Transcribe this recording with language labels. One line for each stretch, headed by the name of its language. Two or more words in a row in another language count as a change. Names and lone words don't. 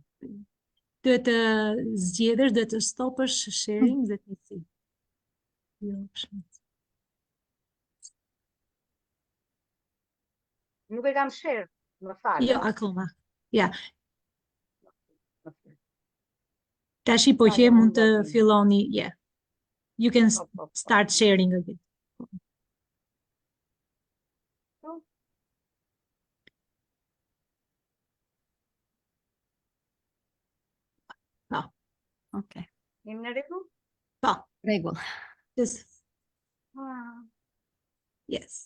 Albanian: Duhet të zgjedhësh, duhet të stopësh sharing dhe të nici. Nuk e kam share, më fal. Jo, akoma. Ja. Tashi po që mund të filloni,
English: yeah. You can start sharing again.
Albanian: Po. Okay. Jemi në rregull? Po. Rregull. Yes.